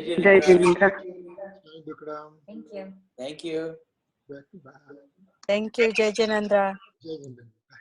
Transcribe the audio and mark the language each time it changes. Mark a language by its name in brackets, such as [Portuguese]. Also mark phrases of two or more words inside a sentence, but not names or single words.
[Hindi] Jai Jinendra. Jai Bikram. [English] Thank you. Thank you. Back to back. Thank you, [Hindi] Jai Jinendra. Jai Jinendra.